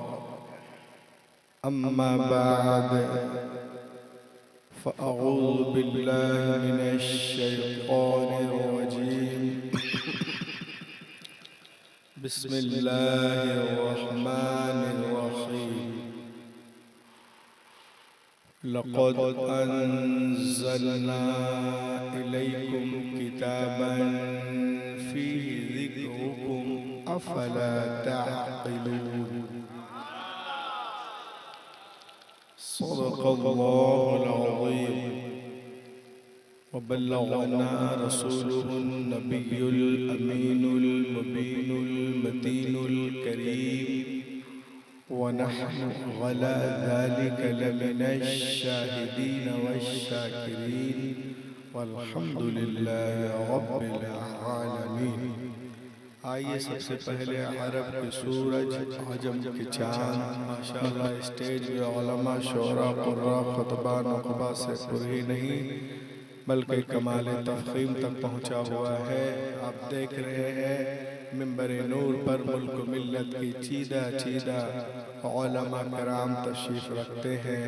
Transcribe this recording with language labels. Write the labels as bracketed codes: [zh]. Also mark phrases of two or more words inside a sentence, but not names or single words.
[ar] أما بعد فأعوذ بالله من الشيطان الرجيم. بسم الله الرحمن الرحيم. لقد أنزلنا إليكم كتابا فيه ذكركم أفلا تعقلون. صدق الله العظيم وبلغنا رسوله النبي الأمين المبين المتين الكريم ونحن على ذلك لمن الشاهدين والشاكرين والحمد لله رب العالمين. [ur] آئیے سب سے پہلے عرب کے سورج، عجم کے چاند، ماشاءاللہ اسٹیج پے علما، شعرا، قرا، خطبا، نقبا سے پوری نہیں بلکہ کمال تفخیم تک پہنچا ہوا ہے. آپ دیکھ رہے ہیں منبر نور پر ملک ملت کی چیدہ چیدہ علما کرام تشریف رکھتے ہیں.